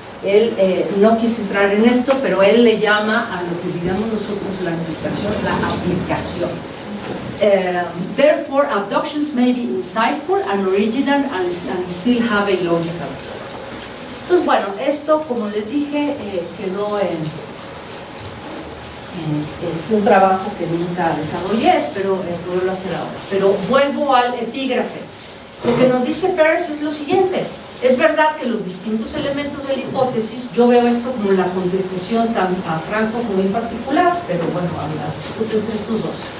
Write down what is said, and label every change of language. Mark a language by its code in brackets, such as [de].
[es] Él no quiso entrar en esto, pero él le llama a lo que digamos nosotros la aplicación. [en] Therefore, abductions may be insightful and original and still have a logical form. [es] Entonces, bueno, esto, como les dije, quedó en un trabajo que nunca desarrollé, espero poderlo hacer ahora. Pero vuelvo al epígrafe. Lo que nos dice Peirce es lo siguiente. Es verdad que los distintos elementos de la hipótesis, yo veo esto como la contestación tanto a Franco como en particular, pero bueno, discute entre estos dos.